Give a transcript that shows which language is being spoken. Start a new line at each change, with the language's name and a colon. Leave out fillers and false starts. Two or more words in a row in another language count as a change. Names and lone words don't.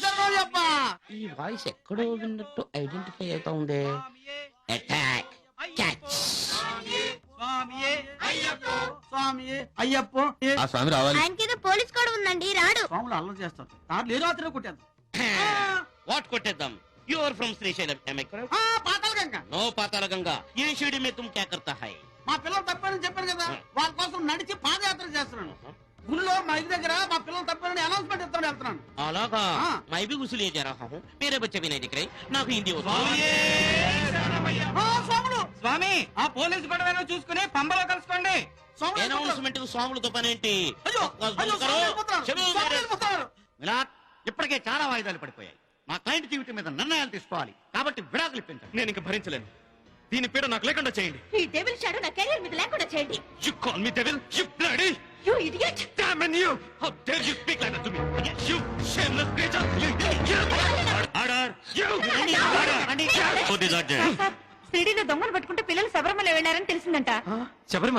Telugu: ఈ వాయిస్ ఎక్కడ ఎక్కడో విన్నట్టు ఐడెంటిఫై అవుతా ఉందే. అటాక్ క్యాచ్. అయ్యప్ప ఆ స్వామి రావాలి. ఆయనకేదో పోలీస్ కూడా ఉందండి రాడు. స్వాములు అల్లరి చేస్తారు. దాంట్లో ఏదో అతను కొట్టాను. వాట్ కొట్టేద్దాం?
English: you are from Srisailam, am I correct?
Telugu: పాతాల గంగ. No పాతాళ గంగా.
Hindi: ये शिरडी में तुम क्या करता है?
Telugu: మా పిల్లలు తప్పారని చెప్పాను కదా, వాళ్ళ కోసం నడిచి పాదయాత్ర చేస్తున్నాను. గుళ్ళో మా ఇంటి దగ్గర మా పిల్లలు తప్పారని అనౌన్స్మెంట్ ఇస్తాను వెళ్తున్నాను. అలాగా
Hindi: मैं भी उसी लिए जा रहा हूँ. मेरे बच्चे भी नहीं दिख रहे.
Telugu: నాకు హిందీ వస్తుంది. స్వాములు స్వామి ఆ పోలీసు గొడవ చూసుకుని పంబలో కలుసుకోండి. అనౌన్స్మెంట్ స్వాములతో పనేంటి? అయ్యో, అయ్యో, స్వాములు వెళ్ళిపోతున్నారు. చెడు స్వాములు వెళ్ళిపోతున్నారు. విలాట్, ఇప్పటికే చాలా వాయిదాలు పడిపోయాయి. మా క్లయింట్ జీవితం మీద నిర్ణయాలు తీసుకోవాలి కాబట్టి విడాకులు ఇప్పించండి. నేను ఇంక భరించలేను. దీని పీడ నాకు లేకుండా చేయండి. ఈ
English: devil shadow
Telugu: నా కెరీర్ మీద లేకుండా చేయండి.
English: You call me devil, you bloody you idiot. damn you! How dare you speak like that to me? You shameless creature! Order! You! What is that?
Telugu: సిడీలో దొంగలు పట్టుకుంటే పిల్లలు శబరిమల వెళ్ళారని తెలిసిందంట. శబరిమల.